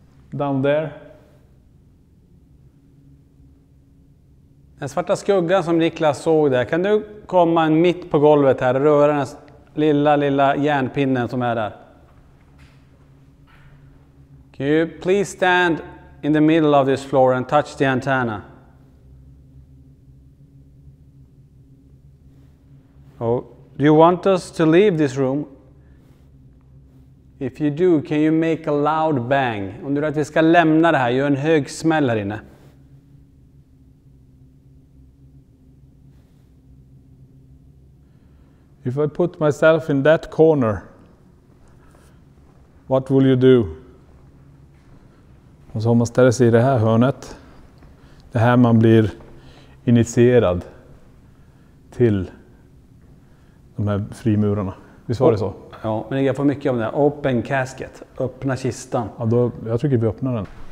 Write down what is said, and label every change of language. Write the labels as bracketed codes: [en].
[en] Down there. [sv] Den svarta skuggan som Niklas såg där. Kan du komma mitt på golvet här och röra den lilla järnpinnen som är där? [en] Can you please stand in the middle of this floor and touch the antenna? Oh, do you want us to leave this room? If you do, can you make a loud bang? [sv] Om du vill att vi ska lämna det här, gör en hög smäll här inne. [en] If I put myself in that corner, what will you do? [sv] Och så om man ställer sig i det här hörnet, det här man blir initierad till de här frimurarna. Visst var det så? Ja, men jag får mycket om det här. [en] Open casket, [sv] öppna kistan. Ja, jag tycker vi öppnar den.